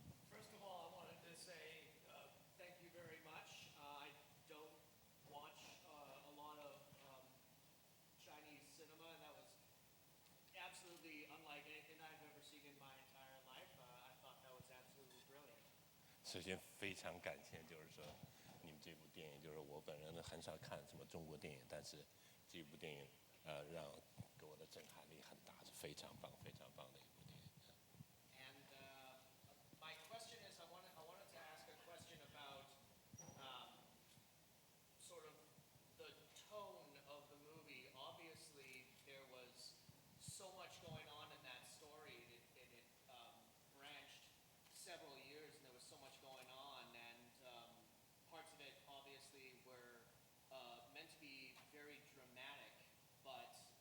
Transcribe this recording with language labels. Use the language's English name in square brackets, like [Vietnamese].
[English] First of all, I wanted to say thank you very much. I don't watch a lot of Chinese cinema, and that was absolutely unlike anything I've ever seen in my entire life. I thought that was absolutely brilliant. [Chinese] 首先非常感谢，就是说你们这部电影，就是我本人很少看什么中国电影，但是这部电影给我的震撼力很大，是非常棒的一部电影。 [English] And my question is, I wanted to ask a question about sort of the tone of the movie. Obviously, there was so much going on in that story, and it branched several years, and there was so much going on, and parts of it obviously were meant to be very dramatic, but